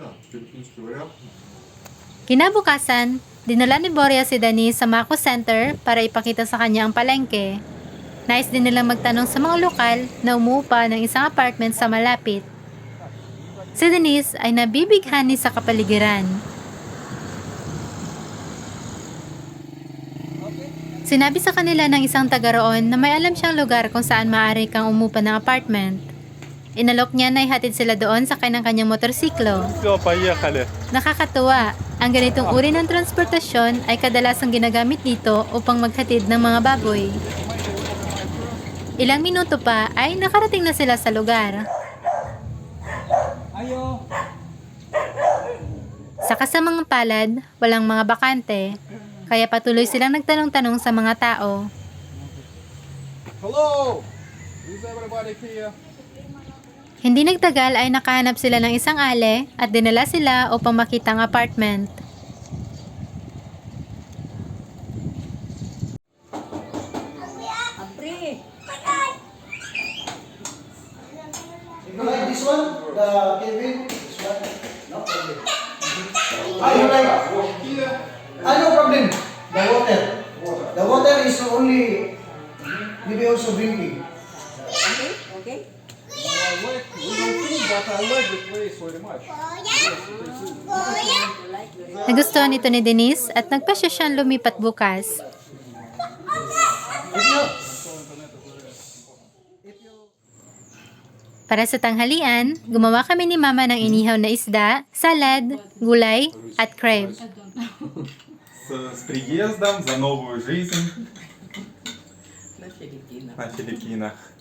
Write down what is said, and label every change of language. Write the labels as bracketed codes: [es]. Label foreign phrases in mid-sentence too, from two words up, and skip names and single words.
[ru] Филиппинский вариант. [tl] Kinabukasan, dinala ni Boria si Denise sa Mako Center para ipakita sa kanya ang palengke. Nais din nilang magtanong sa mga lokal na umuupa ng isang apartment sa malapit. Si Denise ay nabibighani sa kapaligiran. Sinabi sa kanila ng isang taga roon na may alam siyang lugar kung saan maaari kang umupa ng apartment. Inalok niya na ihatid sila doon sa kanyang motorsiklo. [ru] Все, поехали. [tl] Nakakatuwa, ang ganitong uri ng transportasyon ay kadalasang ginagamit dito upang maghatid ng mga baboy. Ilang minuto pa ay nakarating na sila sa lugar. Sa kasamang palad, walang mga bakante, kaya patuloy silang nagtanong-tanong sa mga tao. [en] Hello! Is everybody here? [tl] Hindi nagtagal ay nakahanap sila ng isang ale at dinala sila upang makita ang apartment. [en] You like this one? The Kevin? This one? No problem. You like? No problem. The water. The water is only maybe also drinking. Okay. I like, we don't think, but I like the place very much. [tl] Nagustuhan ito ni Denise at nagpasya siyang lumipat bukas. Para sa tanghalian, gumawa kami ni Mama ng inihaw na isda, salad, gulay, at crab. [ru] С приездом, за новую жизнь На Филиппинах. на Филиппинах.